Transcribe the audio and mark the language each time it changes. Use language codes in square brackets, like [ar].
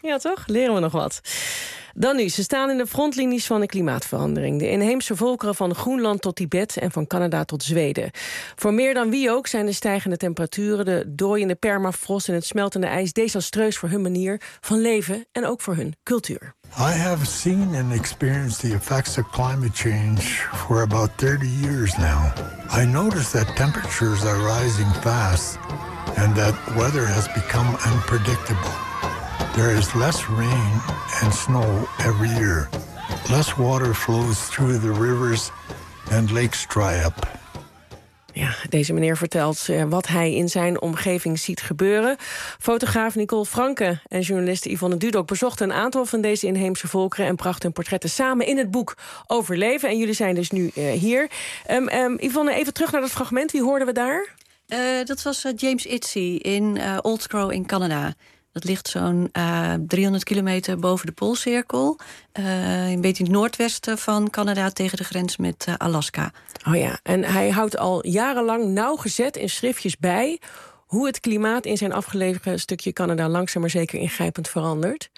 [nl] Ja, toch? Leren we nog wat. Dan nu, ze staan in de frontlinies van de klimaatverandering. De inheemse volkeren van Groenland tot Tibet en van Canada tot Zweden. Voor meer dan wie ook zijn de stijgende temperaturen, de dooiende permafrost en het smeltende ijs desastreus voor hun manier van leven en ook voor hun cultuur. [en] I have seen and experienced the effects of climate change for about 30 years now. I notice that temperatures are rising fast and that weather has become unpredictable. There is less rain and snow every year. Less water flows through the rivers and lakes dry up. [nl] Ja, deze meneer vertelt wat hij in zijn omgeving ziet gebeuren. Fotograaf Nicole Franke en journalist Yvonne Dudok bezochten een aantal van deze inheemse volkeren en brachten hun portretten samen in het boek Overleven. En jullie zijn dus nu hier. Yvonne, even terug naar dat fragment. Wie hoorden we daar? Dat was James Itzy in Old Crow in Canada. Dat ligt zo'n 300 kilometer boven de Poolcirkel. Een beetje in het noordwesten van Canada tegen de grens met Alaska. Oh ja, en hij houdt al jarenlang nauwgezet in schriftjes bij hoe het klimaat in zijn afgelegen stukje Canada langzaam maar zeker ingrijpend verandert.